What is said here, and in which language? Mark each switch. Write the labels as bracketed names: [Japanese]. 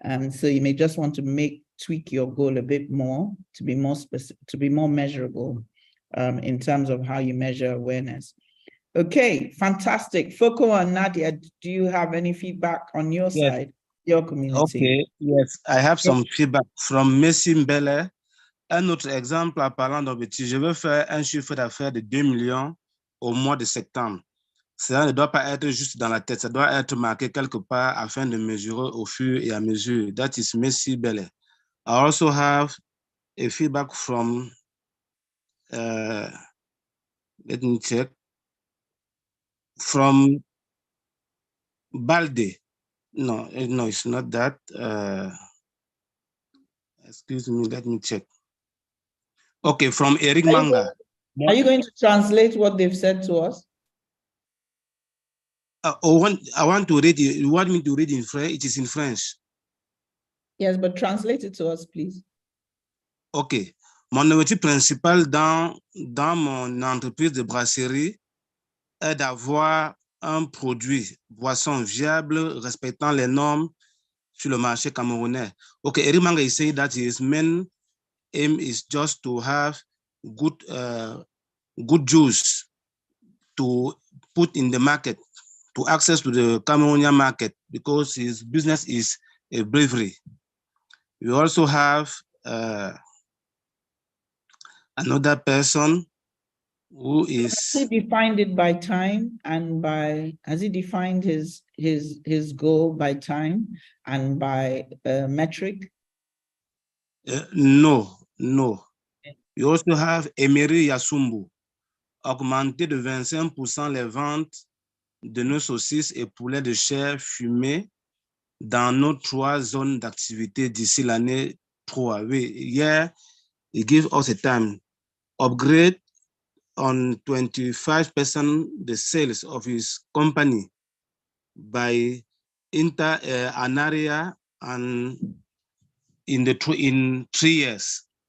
[English] So you may just want to tweak your goal a bit more to be more specific, to be more measurable in terms of how you measure awareness. Okay, fantastic. Foko and Nadia, do you have any feedback on your side, your community? Okay, yes, I have some feedback from Messi Mbele. [French] Un autre exemple en parlant d'objectif, je veux faire un chiffre d'affaires de 2 millions au mois de septembre. Cela ne doit pas être juste dans la tête, ça doit être marqué quelque part afin de mesurer au fur et à mesure. [English] That is Messi Bele. I also have a feedback from, let me check, from Balde. No, it's not that. Excuse me, let me check. Okay, from Eric Manga. Are you going to translate what they've said to us? I want to read it. You want me to read in French? It is in French. Yes, but translate it to us, please. OK. [French] Mon objectif principal dans mon entreprise de brasserie est d'avoir un produit boisson viable respectant les normes sur le marché camerounais. [English] Okay, Eric Manga is saying that his main aim is just to have good juice to put in the market, to access to the Cameroonian market, because his business is a brewery. We also have another person who is. Has he defined it by time and has he defined his goal by time and by metric? No. We also have [French] Emery Yasumbu, augmenter de 25% les ventes de nos saucisses et poulets de chair fumés dans nos 3 zones d'activité d'ici l'année 3. [English] Here, he gives us a time. Upgrade on 25% the sales of his company by an area and in 3 years.